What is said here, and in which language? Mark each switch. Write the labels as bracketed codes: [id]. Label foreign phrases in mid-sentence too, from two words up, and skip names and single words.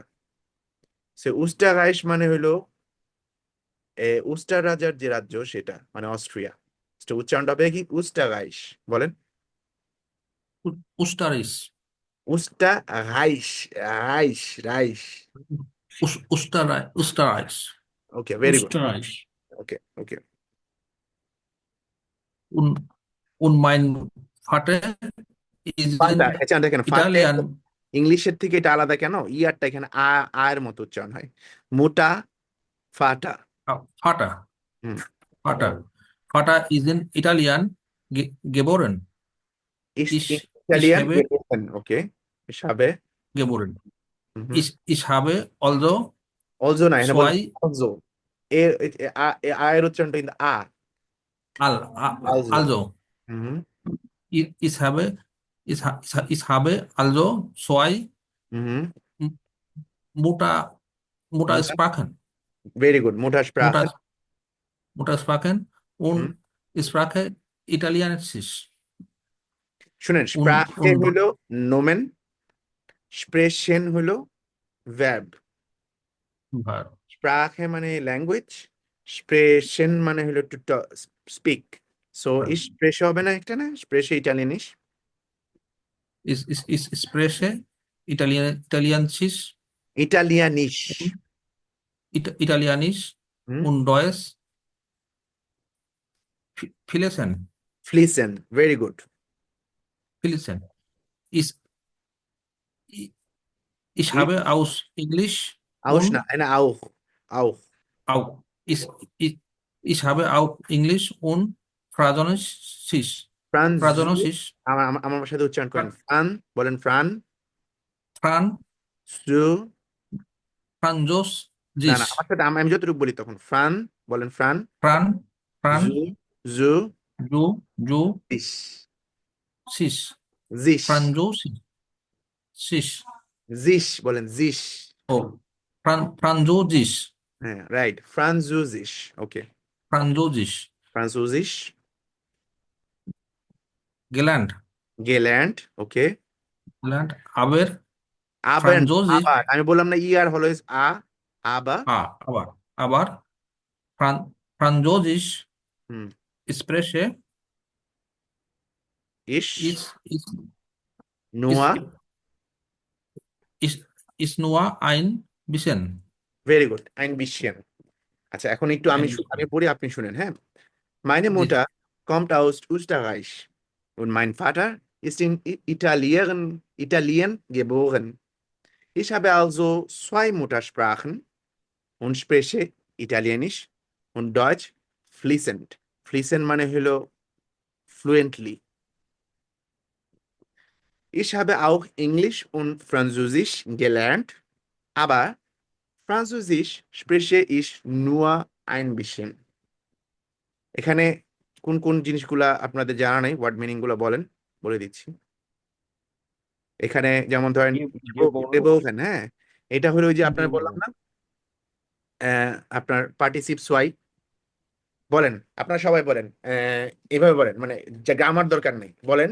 [bn] সে [de] Österreich [bn] মানে হলো উস্টার রাজার যে রাজ্য সেটা মানে অস্ট্রিয়া। তো উচ্চারণটা হবে কি? [de] Österreich [bn] বলেন। [de] Österreich Österreich, Reich, Reich. Österreich [en] Okay, very good. [de] Österreich [en] Okay, okay. [de] und und mein Vater ist ফাটা, in [bn] আচ্ছা দেখেন, ফাটে [en] Italian [bn] ইংলিশের থেকে এটা আলাদা কেন? ইয়ারটা এখানে আয়ের মতো উচ্চারণ হয়, মোটা, ফাটা। [de] Vater হুম, Vater Vater ist in Italian geboren. Ich [en] ইটালিয়ান, [de] habe ওকে। Ich habe, geboren. mhm. Ich habe also [bn] Also না, এখানে বলেন [de] zwei [bn] also এর উচ্চারণটা কিন্তু also [de] also mhm. ich habe ich habe also zwei Mhm. M- Mutter Mutter, Muttersprachen [en] very good, [de] Muttersprache. Mutter Muttersprachen Mhm. und Sprache Italienisch [bn] শুনেন, [de] und Sprache und [bn] হলো nomen, sprechen হলো verb. Sprache মানে ল্যাঙ্গুয়েজ, sprechen মানে হলো [en] to speak. [bn] সো [de] ich spreche [bn] হবে না, একটা না, [de] spreche ইটালিয়ানিস, ich spreche Italienisch ইটালিয়ানিস। Italienisch হুম, und Deutsch fließend [en] ফ্লিসেন, very good. [de] fließend. Ich, ich habe aus Englisch [bn] আউশ না, [de] und [bn] না আউখ, আউখ, [de] auch ich habe auch English und Französisch ফ্রান্সু, Französisch [bn] আমার সাথে উচ্চারণ করেন, ফ্রান বলেন, ফ্রান [de] Fran [bn] সু, না না, [de] Französisch [bn] আমার সাথে আমি যতটুকু বলি তখন ফ্রান বলেন, ফ্রান [de] Fran জু, Fran জু, du জিস, Sis জিস, Französisch [bn] জিস বলেন, জিস। [de] oh Französisch [bn] হ্যাঁ, রাইট, ফ্রান্সুজিস। ওকে, [de] Französisch ফ্রান্সুজিস, gelernt [bn] গেল্যান্ড, ওকে। [de] gelernt aber [bn] আবার, [de] Französisch [bn] আবার আমি বললাম না, ইয়ার হলো আবা, [de] aber Französisch হুম, spreche ইস, ist, নোয়া, ist nur ein bisschen. [en] very good, [de] ein bisschen. [bn] আচ্ছা, এখন একটু আমি [de] Ein [bn] আমি [de] bisschen. [bn] পড়ি, আপনি শুনেন, হ্যাঁ। Meine জি [de] Mutter kommt aus Österreich und mein Vater ist in Italien geboren. Ich habe also zwei Muttersprachen und spreche Italienisch und Deutsch fließend. [bn] Fließend মানে হলো fluently. [de] Ich habe auch Englisch und Französisch gelernt, aber Französisch spreche ich nur ein bisschen. [bn] এখানে কোন কোন জিনিসগুলা আপনাদের জানা নেই, [en] word meaning [bn] গুলা বলেন, বলে দিচ্ছি। এখানে যেমন ধরেন [de] geboren, [bn] গেবোভেন, হ্যাঁ, এটা হলো ওই যে আপনার বললাম [de] geboren, [bn] না, আপনার [de] Partizip zwei. [bn] বলেন, আপনারা সবাই বলেন, এভাবে বলেন, মানে যে গ্রামার দরকার নেই, বলেন।